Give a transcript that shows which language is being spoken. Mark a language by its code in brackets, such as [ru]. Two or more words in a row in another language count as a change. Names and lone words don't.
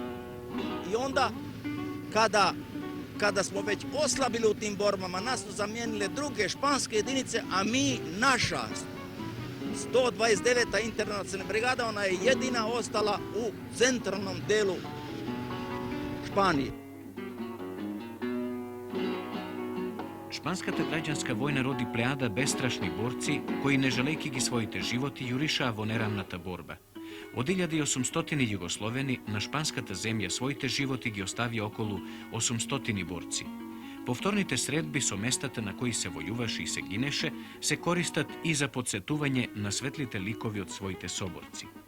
[sr] I onda, kada smo već oslabili u tim borbama, nas su zamijenile druge španske jedinice, a mi, naša 129. internacionalna brigada, ona je jedina ostala u centralnom delu Španije. [mk] Španskата граѓанска војна роди плејада бестрашни борци кои не жалејки ги своите животи јуришаа во нерамната борба. Од 1800 југословени на шпанската земја своите животи ги оставија околу 800 борци. Повторните средби со местата на кои се војуваше и се гинеше се користат и за подсетување на светлите ликови од своите соборци.